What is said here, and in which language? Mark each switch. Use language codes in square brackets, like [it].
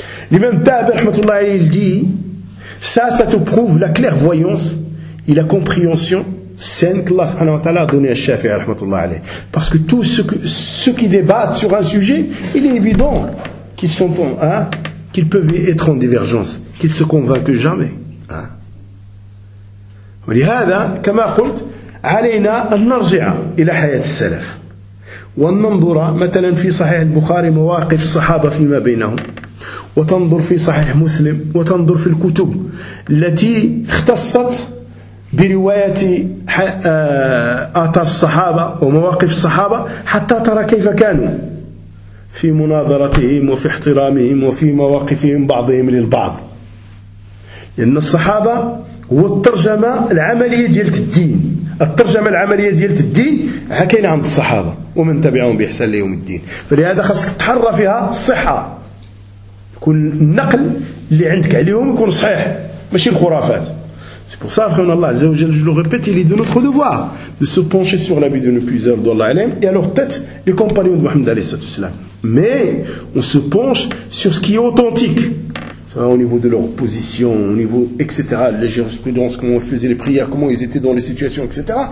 [fr] L'imam Tahab, il dit, ça te prouve la clairvoyance et la compréhension saine qu'Allah subhanahu wa ta'ala a donné à Shafi'i rahmatullah alayhi. Parce que tous ceux qui débattent sur un sujet, il est évident qu'ils sont en, hein, qu'ils peuvent être en divergence, qu'ils se convainquent jamais. Et c'est ce que j'ai dit, [ar] علينا أن نرجع إلى حياة السلف وننظر مثلا في صحيح البخاري مواقف الصحابة فيما بينهم وتنظر في صحيح مسلم وتنظر في الكتب التي اختصت برواية آثار الصحابة ومواقف الصحابة حتى ترى كيف كانوا في مناظرتهم وفي احترامهم وفي مواقفهم بعضهم للبعض. لأن الصحابة هو الترجمة العملية ديالة الدين هكين عند الصحابة ومن تبعهم بإحسان ليوم الدين. فلهذا خاصك تحرى فيها الصحة يكون النقل اللي عندك عليهم يكون صحيح ماشي الخرافات. [fr] C'est pour ça, frère Allah, je le répète, il est de notre devoir de se pencher sur la vie de nos puiseurs d'Allah Alim et à leur tête les compagnons de Muhammad alayhi salatu wasalam. Mais on se penche sur ce qui est authentique. Ça va au niveau de leur position, au niveau, etc. La jurisprudence, comment ils faisaient les prières, comment ils étaient dans les situations, etc.